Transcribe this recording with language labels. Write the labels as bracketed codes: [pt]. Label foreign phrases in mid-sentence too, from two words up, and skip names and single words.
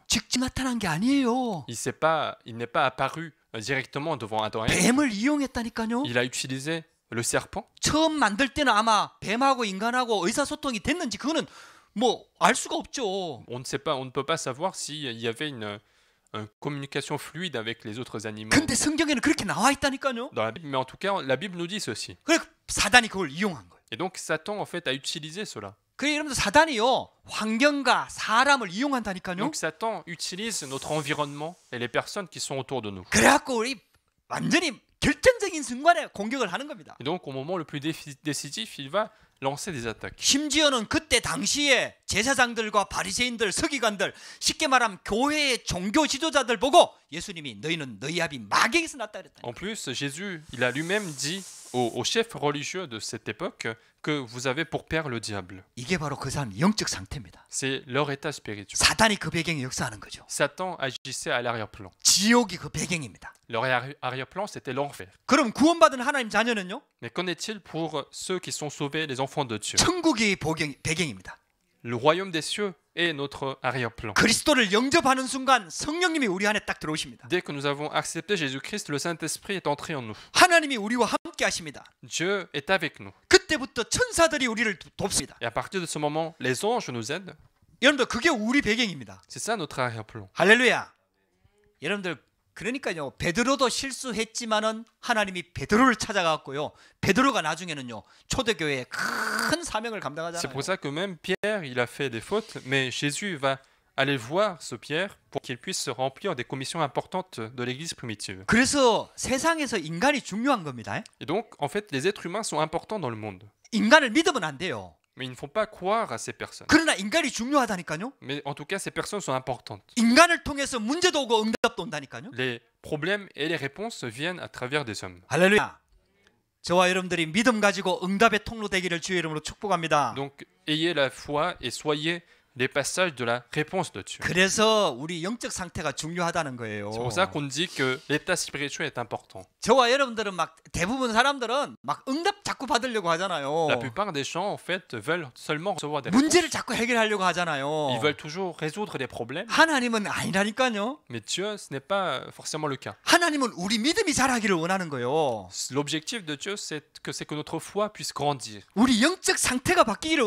[ko] 직접 나타난 게 아니에요. [fr] Il n'est pas apparu directement devant Adam et Ève. [ko] 뱀을 이용했다니까요. [fr] Il a utilisé le serpent. [ko] 처음 만들 때는 아마 뱀하고 인간하고 의사소통이 됐는지 그거는 뭐 알 수가 없죠. [fr] On ne sait pas, on ne peut pas savoir s'il y avait une communication fluide avec les autres animaux [ko] 근데 성경에는 그렇게 나와 있다니까요. [fr] dans la Bible. Mais en tout cas, la Bible nous dit ceci. [ko] 그래 사단이 그걸 이용한 거예요. [fr] Et donc Satan en fait a utilisé cela. [ko] 그래 여러분들 사단이요 환경과 사람을 이용한다니까요. [fr] Donc Satan utilise notre environnement et les personnes qui sont autour de nous. [ko] 그래갖고 우리 완전히 결정적인 순간에 공격을 하는 겁니다. [fr] Et donc au moment le plus décisif, il va lancer des attaques. [ko] 심지어는 그때 당시에 제사장들과 바리새인들, 서기관들, 쉽게 말하면 교회의 종교 지도자들 보고 예수님이 너희는 너희 아비 마귀에게서 났다 그랬다. [fr] En plus, Jésus, il a lui-même dit aux chefs religieux de cette époque que vous avez pour père le diable. [ko] 이게 바로 그 사람 영적 상태입니다. [fr] C'est leur état spirituel. [ko] 사단이 그 배경에 역사하는 거죠. [fr] Satan agissait à l'arrière-plan. [ko] 지옥이 그 배경입니다. [fr] Leur arrière-plan, c'était l'enfer. [ko] 그럼 구원받은 하나님 자녀는요? [fr] Mais qu'en est-il pour ceux qui sont sauvés, les enfants de Dieu? [ko] 천국이 배경입니다. [fr] Le royaume des cieux est notre arrière-plan. [ko] 그리스도를 영접하는 순간 성령님이 우리 안에 딱 들어오십니다. [fr] Dès que nous avons accepté Jésus-Christ, le Saint-Esprit est entré en nous. [ko] 하나님이 우리와 함께 하십니다. [fr] Dieu est avec nous. [ko] 그때부터 천사들이 우리를 돕습니다. [fr] Et à partir de ce moment, les anges nous aident. [ko] 여러분들 그게 우리 배경입니다. [fr] C'est ça notre arrière-plan. [ko] 할렐루야. 여러분들 그러니까요. 베드로도 실수했지만은 하나님이 베드로를 찾아갔고요. 베드로가 나중에는요. 초대교회의 큰 사명을 [fr] C'est [ko] 감당하잖아요. [fr] pour ça que même Pierre, il a fait des fautes, mais Jésus va aller voir ce Pierre pour qu'il puisse remplir des commissions importantes de l'Église primitive. [ko] 그래서 세상에서 인간이 중요한 겁니다. [fr] Et donc, en fait, les êtres humains sont importants dans le monde. [ko] 인간을 믿으면 안 돼요. [fr] Mais il ne faut pas croire à ces personnes. [ko] 그러나 인간이 중요하다니까요. [fr] Mais en tout cas, ces personnes sont importantes. [ko] 인간을 통해서 문제도 오고 응답도 온다니까요. [fr] Les problèmes et les réponses viennent à travers des hommes. [ko] 할렐루야. 저와 여러분들이 믿음 가지고 응답의 통로 되기를 주의 이름으로 축복합니다. [fr] Donc, ayez la foi et soyez les passages de la réponse de Dieu. [ko] 그래서 우리 영적 상태가 중요하다는 거예요. [fr] C'est pour ça qu'on dit que l'état spirituel est important. [ko] 저와 여러분들은 막 대부분 사람들은 막 응답 자꾸 받으려고 하잖아요. [fr] La plupart des gens, en fait, veulent seulement recevoir des réponses. [ko] 문제를 자꾸 해결하려고 하잖아요. [fr] Ils veulent toujours résoudre des problèmes. [ko] 하나님은 아니라니까요. [fr] Mais Dieu, ce n'est pas forcément le cas. [ko] 하나님은 우리 믿음이 자라기를 원하는 거예요. [fr] L'objectif de Dieu, c'est que notre foi puisse grandir. [ko] 우리 영적 상태가 바뀌기를 원하는 거예요.